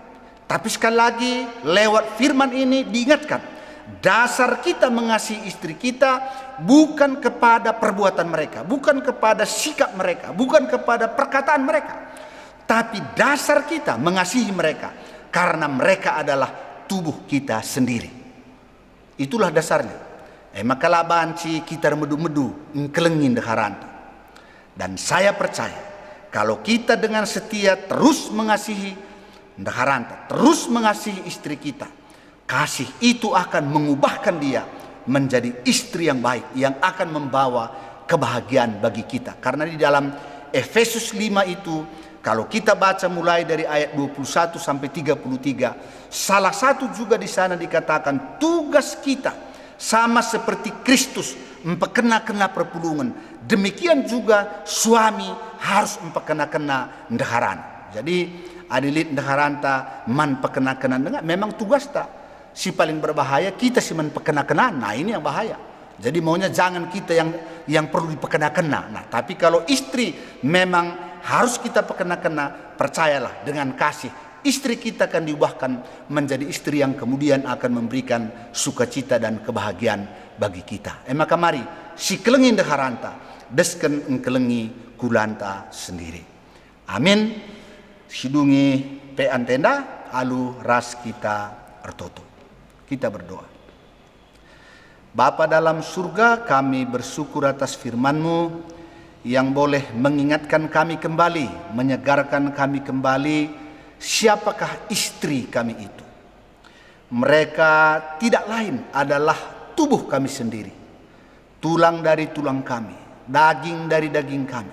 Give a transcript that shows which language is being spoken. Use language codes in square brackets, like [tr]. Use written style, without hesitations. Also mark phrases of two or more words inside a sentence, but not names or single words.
[id] Tapi sekali lagi lewat firman ini diingatkan, dasar kita mengasihi istri kita bukan kepada perbuatan mereka, bukan kepada sikap mereka, bukan kepada perkataan mereka, tapi dasar kita mengasihi mereka karena mereka adalah tubuh kita sendiri. Itulah dasarnya. [btx] Maka labanci kita medu-medu kelengin deharanta. [id] Dan saya percaya kalau kita dengan setia terus mengasihi deharanta, terus mengasihi istri kita, kasih itu akan mengubahkan dia menjadi istri yang baik, yang akan membawa kebahagiaan bagi kita. Karena di dalam Efesus 5 itu, kalau kita baca mulai dari ayat 21 sampai 33, salah satu juga di sana dikatakan tugas kita sama seperti Kristus [btx] empekena-kena perpulungan, [id] demikian juga suami harus [btx] empekena-kena ndeharan. Jadi adilit ndeharanta man pekena-kena [id] dengan memang tugas [btx] tak. [id] Si paling berbahaya kita sih menpekena-kena. Nah ini yang bahaya. Jadi maunya jangan kita yang perlu dipekena-kena. Nah tapi kalau istri memang harus kita pekena-kena, percayalah dengan kasih istri kita akan diubahkan menjadi istri yang kemudian akan memberikan sukacita dan kebahagiaan bagi kita. Maka mari [btx] si kelengin deharanta desken engkelengi kulanta sendiri. Amin. Sidungi pe antenda alu ras kita ertoto. [id] Kita berdoa. Bapa dalam surga, kami bersyukur atas firman-Mu yang boleh mengingatkan kami kembali, menyegarkan kami kembali siapakah istri kami itu. Mereka tidak lain adalah tubuh kami sendiri, tulang dari tulang kami, daging dari daging kami.